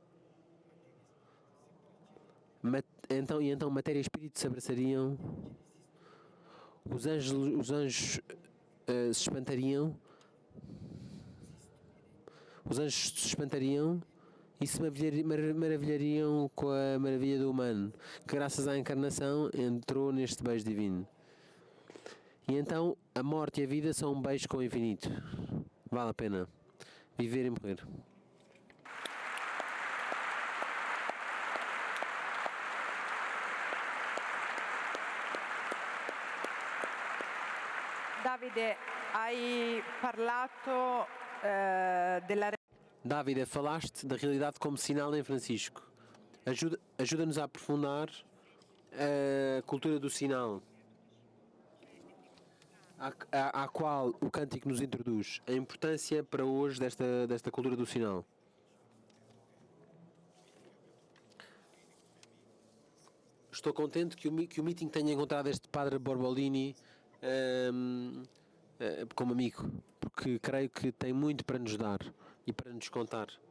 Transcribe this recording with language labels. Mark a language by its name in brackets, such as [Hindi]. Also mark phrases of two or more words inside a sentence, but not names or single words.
[Portuguese] Então matéria e espírito se abraçariam, os anjos se espantariam, e se maravilhariam com a maravilha do humano, que graças à encarnação entrou neste beijo divino. E então a morte e a vida são um beijo com o infinito. Vale a pena viver e morrer. [Italian] Davide, hai parlato della... Davide, [Portuguese] falaste da realidade como sinal em Francisco. Ajuda-nos a aprofundar a cultura do sinal, à qual o cântico nos introduz. A importância para hoje desta cultura do sinal. Estou contente que o meeting tenha encontrado este padre Borbolini como amigo, porque creio que tem muito para nos dar e para nos contar.